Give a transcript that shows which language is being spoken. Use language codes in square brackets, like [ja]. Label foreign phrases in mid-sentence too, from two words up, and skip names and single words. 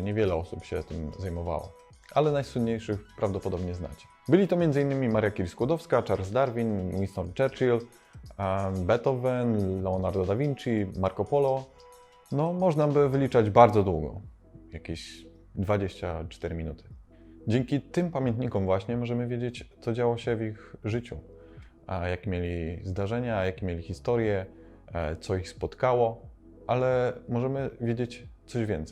[pl] Niewiele osób się tym zajmowało, ale najsłynniejszych prawdopodobnie znacie. Byli to m.in. Maria Curie-Skłodowska, Charles Darwin, Winston Churchill, Beethoven, Leonardo da Vinci, Marco Polo. No, można by wyliczać bardzo długo, jakieś 24 minuty. Dzięki tym pamiętnikom właśnie możemy wiedzieć, co działo się w ich życiu, a jakie mieli zdarzenia, jakie mieli historie, co ich spotkało, ale możemy wiedzieć coś więcej.